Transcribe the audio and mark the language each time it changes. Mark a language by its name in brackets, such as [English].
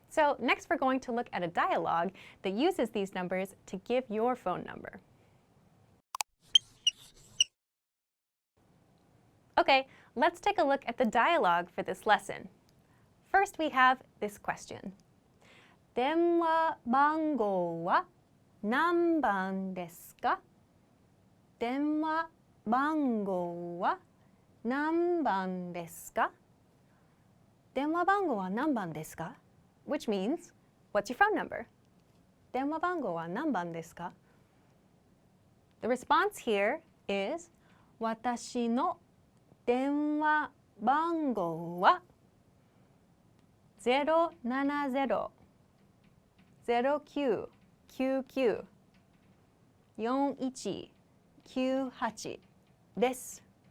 [English] So next we're going to look at a dialogue that uses these numbers to give your phone number. Okay, let's take a look at the dialogue for this lesson. First we have this question. [Japanese] 電話番号は何番ですか? 電話番号は何番ですか? 電話番号は何番ですか? [English] Which means, what's your phone number? [Japanese] 電話番号は何番ですか? [English] The response here is, [Japanese] 私の電話番号は070-0999-4198です。